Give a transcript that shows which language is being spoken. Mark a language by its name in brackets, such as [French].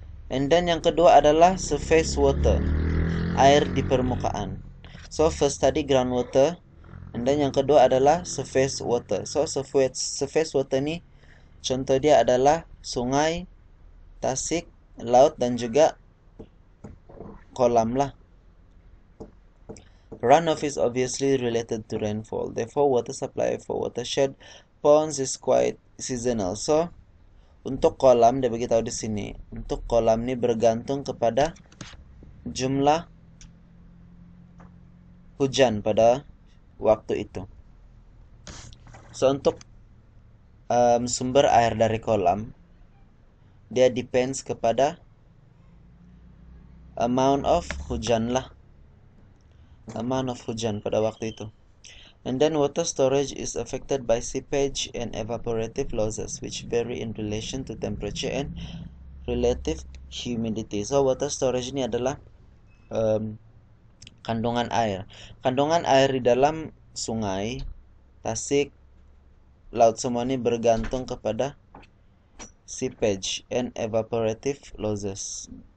[Malay] And then yang kedua adalah surface water, air di permukaan. So first tadi groundwater, and then yang kedua adalah surface water. So surface water ni Contoh dia adalah sungai, tasik, laut, dan juga kolam lah. [English] Runoff is obviously related to rainfall. Therefore, water supply for watershed ponds is quite seasonal. [Malay] So, untuk kolam dia bagi tahu di sini. Untuk kolam ini bergantung kepada jumlah hujan pada waktu itu. So, untuk sumber air dari kolam, dia depends kepada amount of hujan lah. Amount of hujan pada waktu itu. [English] And then water storage is affected by seepage and evaporative losses, which vary in relation to temperature and relative humidity. [Malay] So, water storage ini adalah kandungan air. Kandungan air di dalam sungai, tasik, laut semua ini bergantung kepada [English] seepage and evaporative losses.